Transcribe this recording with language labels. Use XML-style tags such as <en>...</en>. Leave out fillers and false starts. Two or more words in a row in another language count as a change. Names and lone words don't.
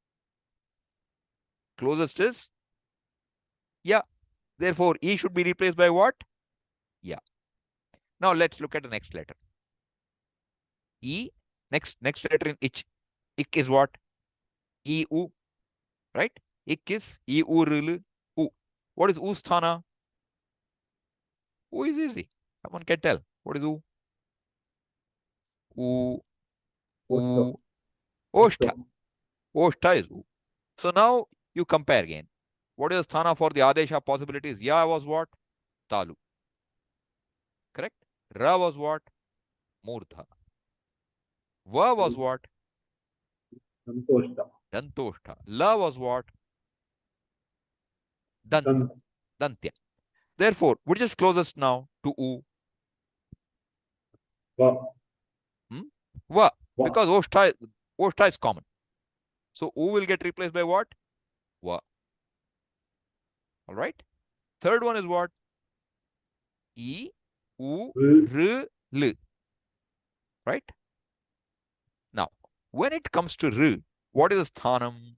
<en>Closest is ya. Therefore, E should be replaced by what? Ya. Now let's look at the next letter. E. Next letter in ich. Ik is what? E, u. Right? Ik is E, u, r, u. What is u sthana? U is easy. Someone can tell. What is u? U. Oshta. Oshta is u. So now you compare again. What is the sthana for the adesha possibilities? Ya was what? Talu. Correct? Ra was what? Murdha. Va was what? Dantoshta. La was what? Danta. Dantya. Therefore, which is closest now to u? Va. Because oshta is common. So u will get replaced by what? Va. All right. Third one is what? E, u, r, l. Right? Now, when it comes to r, what is the sthanam?</en>